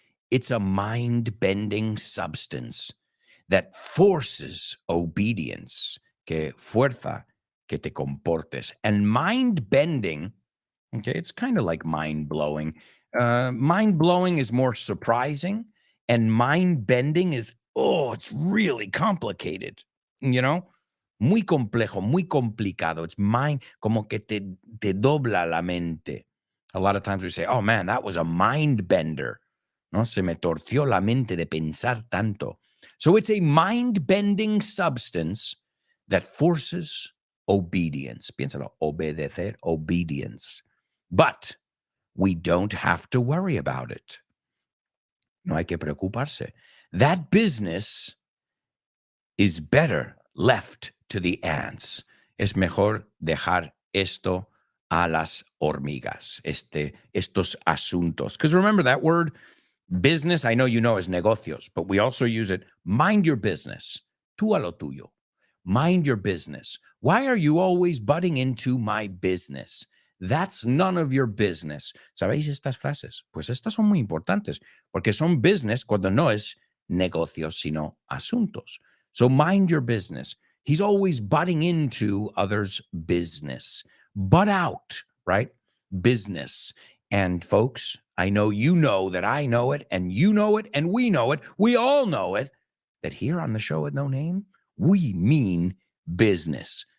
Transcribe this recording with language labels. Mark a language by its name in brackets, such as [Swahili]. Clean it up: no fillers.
[English] It's a mind-bending substance that forces obedience, [Spanish] que fuerza que te comportes. [English] And mind-bending, okay, it's kind of like mind-blowing. Mind-blowing is more surprising, and mind-bending is, oh, it's really complicated, you know? [Spanish] Muy complejo, muy complicado. [English] It's mind, [Spanish] como que te dobla la mente. [English] A lot of times we say, oh man, that was a mind bender. [Spanish] No, se me torció la mente de pensar tanto. [English] So it's a mind-bending substance that forces obedience. [Spanish] Piénsalo, obedecer, [English] obedience. But we don't have to worry about it. [Spanish] No hay que preocuparse. [English] That business is better left to the ants. [Spanish] Es mejor dejar esto a las hormigas, estos asuntos. [English] Because remember that word, business, I know you know as negocios, but we also use it, mind your business. [Spanish] Tú a lo tuyo. [English] Mind your business. Why are you always butting into my business? That's none of your business. [Spanish] ¿Sabéis estas frases? Pues estas son muy importantes, porque son business cuando no es negocios, sino asuntos. [English] So mind your business. He's always butting into others' business. Butt out, right? Business. And folks, I know you know that I know it, and you know it, and we know it. We all know it, that here on the show with no name, we mean business.